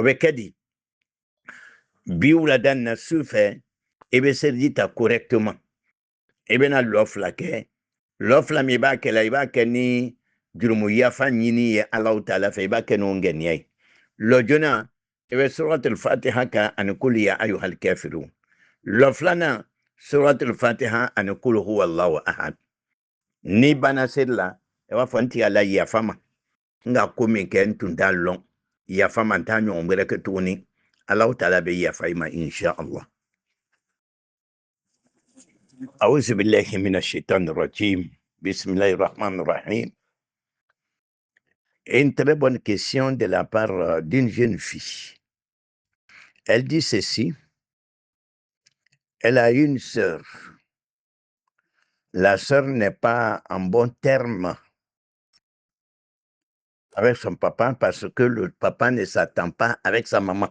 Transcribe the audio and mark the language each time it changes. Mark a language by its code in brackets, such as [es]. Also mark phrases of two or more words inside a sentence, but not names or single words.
[bm] bɛ kɛ di bi wulada in na su fɛ i bɛ seliji ta correctement i bɛna lɔ fila kɛ lɔ fila min i b'a kɛ la i b'a kɛ ni jurumu yafa ɲini ye Alahu Taala fɛ i b'a kɛ n'o ŋaniya ye lɔ joona i bɛ [ar] سورة الفاتحة [bm] kan ani [ar] قل يا أيها الكافرون [bm] lɔ filanan [ar] سورة الفاتحة [bm] ani [ar] قل هو الله أحد [bm] ni banna seli la i b'a fɔ n tigɛla yafa ma n ka ko min kɛ n tun t'a lɔn yafa ma n t'a ɲɔgɔn wɛrɛ kɛ tuguni Alahu Taala bɛ yafa i ma [ar] إن شاء الله. أعوذ بالله من الشيطان الرجيم بسم الله الرحمن الرحيم. [fr] Une très bonne question de la part d'une jeune fille. Elle dit ceci. Elle a une sœur. La sœur n'est pas en bon terme avec son papa parce que le papa ne s'attend pas avec sa maman.